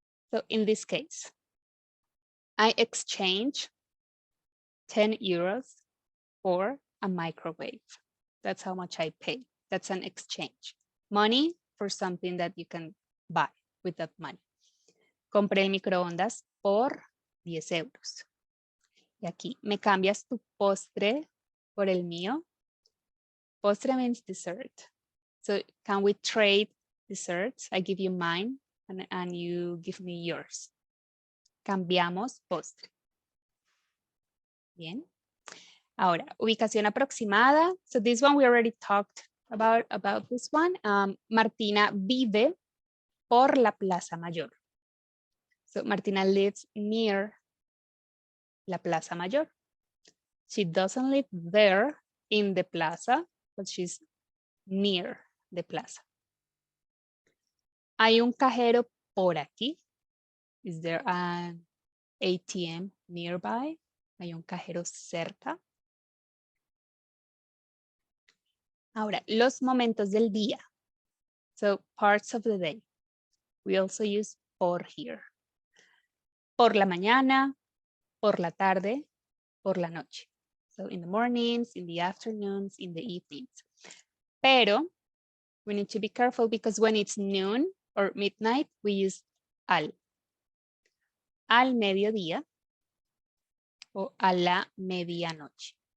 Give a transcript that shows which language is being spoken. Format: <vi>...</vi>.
<en>So in this case, I exchange 10 euros for a microwave. That's how much I pay. That's an exchange. Money for something that you can buy with that money.</en> <es>Compré el microondas por 10 euros. Y aquí, ¿me cambias tu postre por el mío?</es> <en>Postre means dessert. So can we trade desserts? I give you mine and you give me yours.</en> <es>Cambiamos postre. Bien. Ahora, ubicación aproximada.</es> <en>So this one we already talked about this one.</en> <es>Martina vive por la Plaza Mayor.</es> <en>So Martina lives near la Plaza Mayor. She doesn't live there in the plaza, but she's near the plaza.</en> <es>Hay un cajero por aquí.</es> <en>Is there an ATM nearby?</en> <es>Hay un cajero cerca. Ahora, los momentos del día.</es> <en>So parts of the day. We also use por here.</en> <es>Por la mañana, por la tarde, por la noche.</es> <en>So in the mornings, in the afternoons, in the evenings. Pero we need to be careful because when it's noon or midnight, we use al.</en> <es>Al mediodía o a la medianoche.</es>